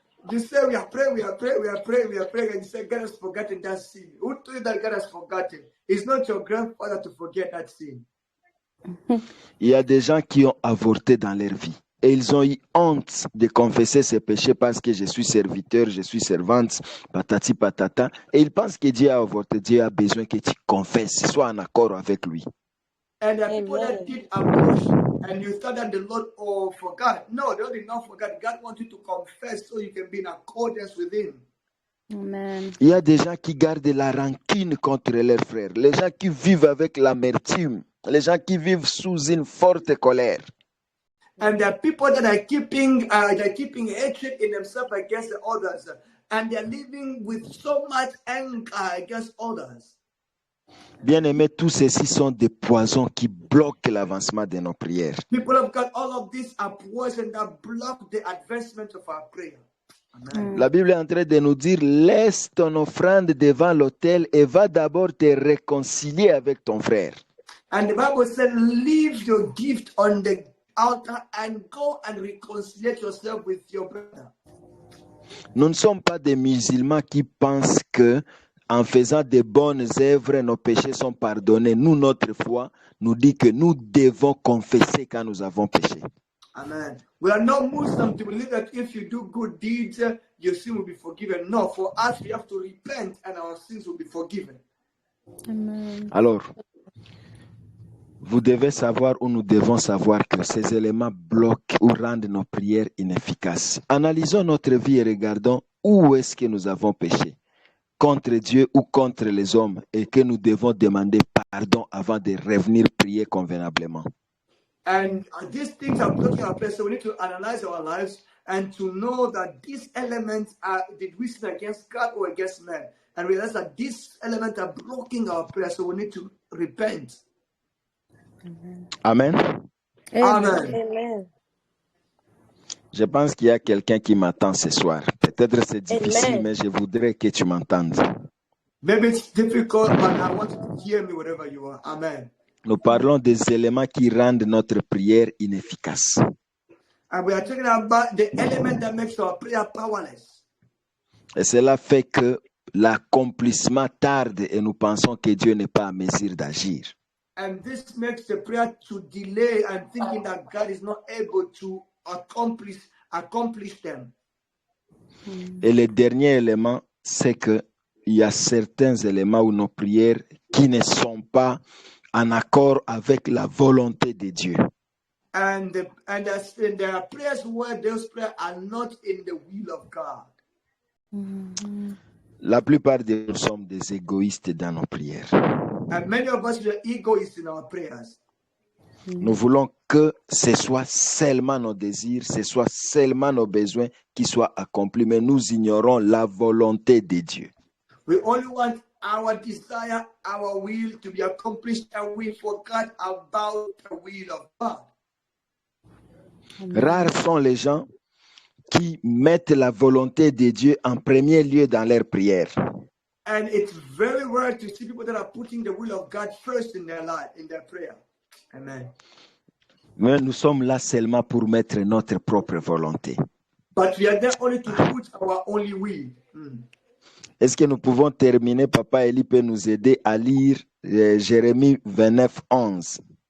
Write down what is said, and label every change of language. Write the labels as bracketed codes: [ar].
[en] You say we are praying, and you say God has forgotten that sin. Who told you that God has forgotten? It's not your grandfather to forget that sin. [fr] Il y a des gens qui ont avorté dans leur vie. Et ils ont eu honte de confesser ses péchés parce que je suis serviteur, je suis servante, patati patata. Et ils pensent que Dieu a avorté. Dieu a besoin que tu confesses, sois en accord avec lui. [en] And there are people that did abortion, and you thought that the Lord forgot. No, the Lord did not forget. God wants you to confess so you can be in accordance with Him. Amen. [fr] Il y a des gens qui gardent la rancune contre leurs frères, les gens qui vivent avec l'amertume, les gens qui vivent sous une forte colère. [en] And there are people that are keeping hatred in themselves against the others, and they are living with so much anger against others. [fr] Bien-aimés, tous ceux-ci sont des poisons qui bloquent l'avancement de nos prières. [en] People of God, all of these are poison that block the advancement of our prayer. Amen. [fr] La Bible est en train de nous dire, laisse ton offrande devant l'autel et va d'abord te réconcilier avec ton frère. [en] And the Bible said, leave your gift on the altar and go and reconcile yourself with your brother. [fr] Nous ne sommes pas des musulmans qui pensent que en faisant de bonnes œuvres, nos péchés sont pardonnés. Nous, notre foi, nous dit que nous devons confesser quand nous avons péché. Amen. [en] We are not Muslims to believe that if you do good deeds, your sin will be forgiven. No, for us, we have to repent and our sins will be forgiven. Amen. [fr] Alors, vous devez savoir ou nous devons savoir que ces éléments bloquent ou rendent nos prières inefficaces. Analysons notre vie et regardons où est-ce que nous avons péché. Contre Dieu ou contre les hommes, et que nous devons demander pardon avant de revenir prier convenablement. [en] And these things are blocking our prayer, so we need to analyze our lives and to know that these elements are, did we sin against God or against man? And realize that these elements are blocking our prayer, so we need to repent. Amen. Amen. Amen. [fr] Je pense qu'il y a quelqu'un qui m'attend ce soir. Peut-être c'est difficile, Amen. mais je voudrais que tu m'entendes. [en] Maybe it's difficult, but I want you to hear me wherever you are. Amen. [fr] Nous parlons des éléments qui rendent notre prière inefficace. [en] And we are talking about the element that makes our prayer powerless. [fr] Et cela fait que l'accomplissement tarde et nous pensons que Dieu n'est pas à mesure d'agir. [en] And this makes the prayer to delay and thinking that God is not able to accomplish them. [fr] Et le dernier élément, c'est qu'il y a certains éléments où nos prières qui ne sont pas en accord avec la volonté de Dieu. [en] And there are prayers where those prayers are not in the will of God. [fr] La plupart de nous sommes des égoïstes dans nos prières. [en] And many of us are egoists in our prayers. [fr] Nous voulons que ce soit seulement nos désirs, ce soit seulement nos besoins qui soient accomplis, mais nous ignorons la volonté de Dieu. [en] We only want our desire, our will to be accomplished, and we forgot about the will of God. [fr] Rares sont les gens qui mettent la volonté de Dieu en premier lieu dans leurs prières. [en] And it's very rare to see people that are putting the will of God first in their life, in their prayer. Amen. [fr] Mais nous sommes là seulement pour mettre notre propre volonté. [en] But we are there only to put our only will. [fr] Est-ce que nous pouvons terminer? Papa Eli peut nous aider à lire Jérémie 29, 11.